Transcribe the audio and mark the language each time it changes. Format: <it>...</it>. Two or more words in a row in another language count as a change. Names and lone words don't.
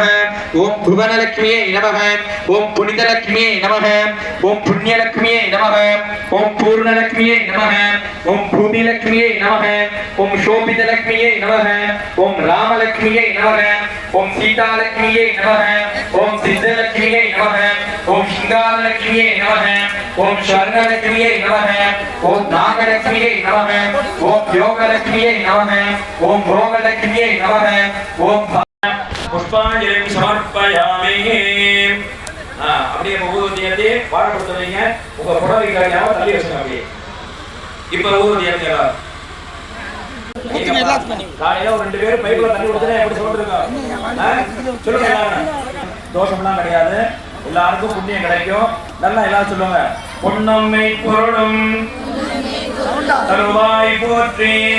<sa>ओम भुवनलक्ष्मी नमः ओम पुनितलक्ष्मी नमः ओम पुण्यलक्ष्मी नमः ओम पूर्णलक्ष्मी नमः ओम भूमिलक्ष्मी नमः ओम शोभितलक्ष्मी नमः ओम रामलक्ष्मी नमः ओम सीतालक्ष्मी नमः ओम सिद्धलक्ष्मी नमः ओम श्रृंगारलक्ष्मी नमः ओम स्वर्णलक्ष्मी नमः ओम नागलक्ष्मी नमः ओम योगलक्ष्मी नमः ओम भोगलक्ष्मी नमः ओम पुष्पांजलि समर्पयामि</sa> <ta>அப்படியே ஊதுவத்தியை வாழ கொடுத்துறீங்க உங்க புடவை காரியாம தள்ளி வச்சுங்க அப்படியே இப்ப ஊதுவத்தியை காலையில ஒரு 2 பேர் பைப்ல தண்ணி கொடுத்தா எப்படி சொல்றீங்க சொல்லுங்க தோஷம்லாம் கிடையாது எல்லாருக்கும் புண்ணியம் கிடைக்கும் நல்லா எல்லாரும் சொல்லுங்க பொன்னம்மை பொருளும் தருவாய் போற்றி</ta>